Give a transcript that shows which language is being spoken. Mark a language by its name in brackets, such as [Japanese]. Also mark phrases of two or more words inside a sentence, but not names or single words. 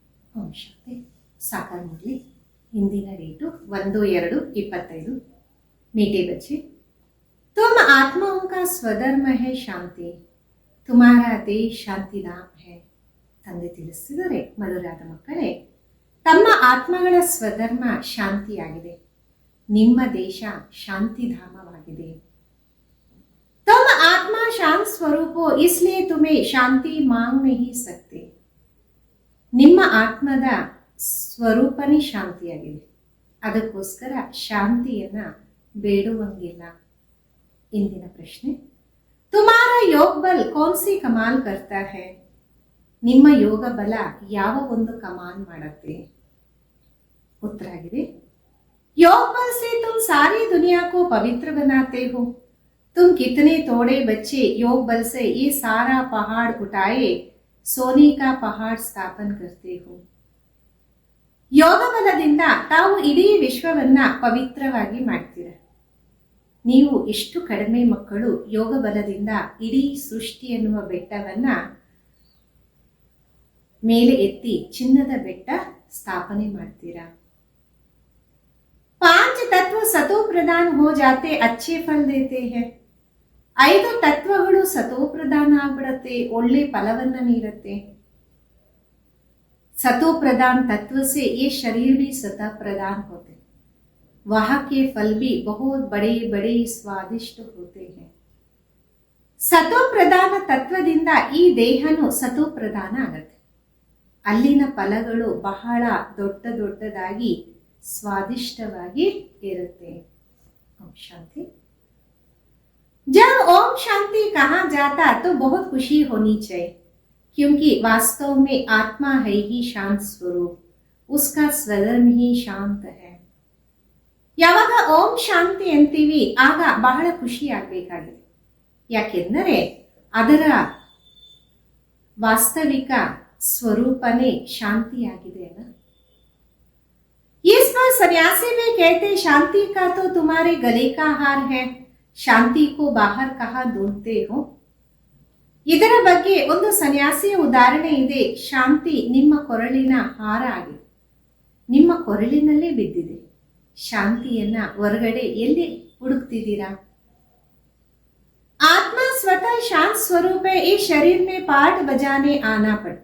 [Kannada] ಓಂ ಶಾಂತಿ. ಸಾಕಾರ ಮುರಳಿ. ಇಂದಿನ ಡೇಟು 1/2/25. [Hindi] मीठे बच्चे, तुम आत्माओं का स्वधर्म है शांति, तुम्हारा देश ಶಾಂತಿಧಾಮ है. [Kannada] ತಂದೆ ತಿಳಿಸಿದರೆ, ಮಧುರಾದ ಮಕ್ಕಳೇ, ತಮ್ಮ ಆತ್ಮಗಳ ಸ್ವಧರ್ಮ ಶಾಂತಿಯಾಗಿದೆ, ನಿಮ್ಮ ದೇಶ ಶಾಂತಿಧಾಮವಾಗಿದೆ. [Hindi] तुम आत्मा शांत स्वरूप हो, इसलिए तुम्हें शांति मांग नहीं सकते. [Kannada] ನಿಮ್ಮ ಆತ್ಮದ ಸ್ವರೂಪನೇ ಶಾಂತಿಯಾಗಿದೆ, ಅದಕ್ಕೋಸ್ಕರ ಶಾಂತಿಯನ್ನ ಬೇಡುವಂಗಿಲ್ಲ. ಇಂದಿನ ಪ್ರಶ್ನೆ, [Hindi] तुमारा योग बल कौन सी कमाल करता है? [Kannada] ನಿಮ್ಮ ಯೋಗ ಬಲ ಯಾವ ಒಂದು ಕಮಾಲ್ ಮಾಡುತ್ತೆ? ಉತ್ತರ ಆಗಿದೆ, [Hindi] योग बल से तुम सारी दुनिया को पवित्र बनाते हो. तुम कितने थोड़े बच्चे योग बल से ये सारा पहाड़ उठाए सोने का पहाड़ स्थापन करते हो. [Kannada] ಯೋಗ ಬಲದಿಂದ ತಾವು ಇಡೀ ವಿಶ್ವವನ್ನ ಪವಿತ್ರವಾಗಿ ಮಾಡ್ತೀರ. ನೀವು ಎಷ್ಟು ಕಡಿಮೆ ಮಕ್ಕಳು ಯೋಗ ಬಲದಿಂದ ಇಡೀ ಸೃಷ್ಟಿ ಎನ್ನುವ ಬೆಟ್ಟವನ್ನ ಮೇಲೆ ಎತ್ತಿ ಚಿನ್ನದ ಬೆಟ್ಟ ಸ್ಥಾಪನೆ ಮಾಡ್ತೀರಾ. [Hindi] 5 तत्व सतो प्रधान हो जाते अच्छे फल देते हैं. [Kannada] 5 ತತ್ವಗಳು ಸತೋ ಪ್ರಧಾನ ಆಗ್ಬಿಡತ್ತೆ, ಒಳ್ಳೆ ಫಲವನ್ನ ನೀಡುತ್ತೆ. [Hindi] सतो प्रधान तत्व से ये शरीर भी सता प्रधान होते, वहां के फल भी बहुत बड़े बड़े स्वादिष्ट होते हैं. [Kannada] सतो ಪ್ರಧಾನ ತತ್ವದಿಂದ ಈ ದೇಹನು ಸತೋ ಪ್ರಧಾನ ಆಗತ್ತೆ, ಅಲ್ಲಿನ ಫಲಗಳು ಬಹಳ ದೊಡ್ಡ ದೊಡ್ಡದಾಗಿ स्वादिष्टವಾಗಿ ಇರುತ್ತೆ. [Hindi] ओम शांति. जब ओम शांति कहा जाता तो बहुत खुशी होनी चाहिए, क्योंकि वास्तव में आत्मा है ही शांत स्वरूप, उसका स्वधर्म ही शांत है. [Kannada] ಯಾವಾಗ ಓಂ ಶಾಂತಿ ಅಂತೀವಿ ಆಗ ಬಹಳ ಖುಷಿ ಆಗಬೇಕಾಗಿದೆ, ಯಾಕೆಂದರೆ ಅದರ ವಾಸ್ತವಿಕ ಸ್ವರೂಪನೇ ಶಾಂತಿಯಾಗಿದೆ ಅಲ್ಲ. [Hindi] इस पर सन्यासी भी कहते, शांति का तो तुम्हारे गले का हार है, शांति को बाहर कहाँ ढूंढते हो. [Kannada] ಇದರ ಬಗ್ಗೆ ಒಂದು ಸನ್ಯಾಸಿಯ ಉದಾಹರಣೆ ಇದೆ. ಶಾಂತಿ ನಿಮ್ಮ ಕೊರಳಿನ ಹಾರ ಆಗಿದೆ, ನಿಮ್ಮ ಕೊರಳಿನಲ್ಲೇ ಬಿದ್ದಿದೆ. ಶಾಂತಿಯನ್ನ ಹೊರಗಡೆ ಎಲ್ಲಿ ಹುಡುಕ್ತಿದ್ದೀರಾ? [Hindi] आत्मा स्वतः शांत स्वरूप ई शरीर में पाठ बजाने आना पड़ता.